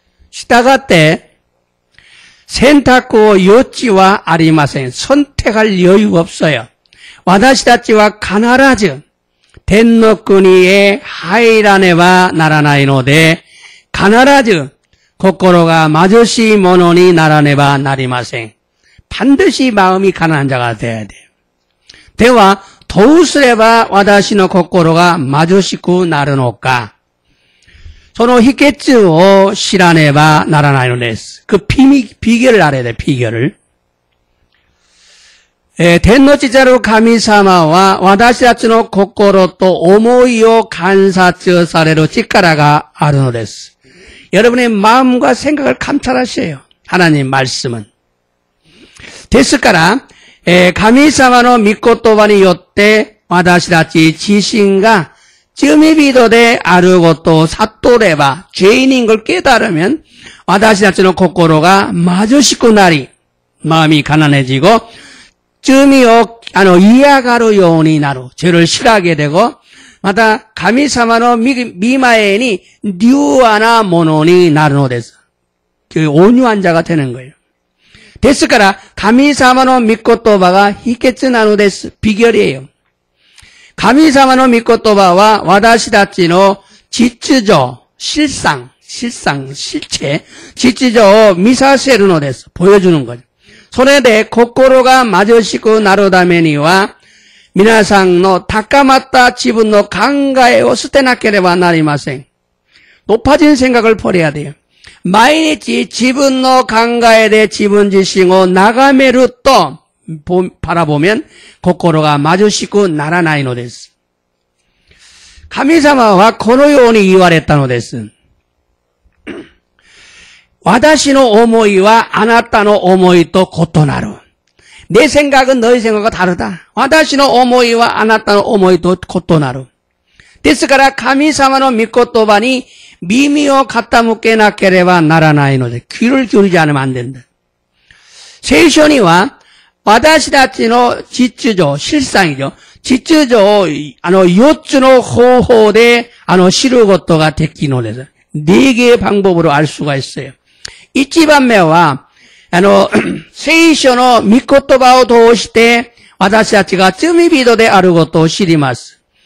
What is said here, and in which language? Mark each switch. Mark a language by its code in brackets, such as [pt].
[ja] したがって、選択の余地はありません。 [ko] 선택할 여유가 없어요. [ja] 私たちは必ず天の国へ入らねばならないので、必ず心が貧しい者にならねばなりません。 [ko] 반드시 마음이 가난한 자가 되어야 돼요. [ja] では、どうすれば私の心が貧しくなるのか。その秘訣を知らねばならないのです。 [ko] 그 비결을 알아야 돼, 비결을. [ja] 天の父なる神様は私たちの心と思いを観察される力があるのです. [ko] 여러분의 마음과 생각을 감찰하셔요. 하나님 말씀은. [ja] ですから、神様の御言葉によって私たち自身が罪人であることを悟れば、 [ko] 죄인인 걸 깨달으면 [ja] 私たちの心が貧しくなり、 [ko] 마음이 가난해지고 [ja] 罪を嫌がるようになる。 [ko] 죄를 싫어하게 되고, [ja] また神様の御前に柔和なものになるのです。 [ko] 온유한 자가 되는 거예요. [ja] ですから、神様の御言葉が秘訣なのです。 [ko] 비결이에요. [ja] 神様の御言葉は私たちの秩序、실체、秩序を見させるのです。 [ko] 보여주는 거죠. [ja] それで心が貧しくなるためには、皆さんの高まった自分の考えを捨てなければなりません。 [ko] 높아진 생각을 버려야 돼요. [ja] 毎日自分の考えで自分自身を眺めると [ko] 바라보면 [ja] 心が貧しくならないのです。神様はこのように言われたのです。私の思いはあなたの思いと異なる。 [ko] 내 생각은 너의 생각과 다르다. [ja] 와다시노 오모이와 아나타노 오모이도 코토 나루. ですから神様の御言葉に耳を傾けなければならないので、 [ko] 귀를 기울이지 않으면 안 된다. [ja] 聖書には私たちの実情、 [ko] 실상이죠. [ja] 実情を4つの方法で知ることができるのです. [ko] 4개의 방법으로 알 수가 있어요. [ja] 1番目は聖書の御言葉を通して私たちが罪人であることを知ります.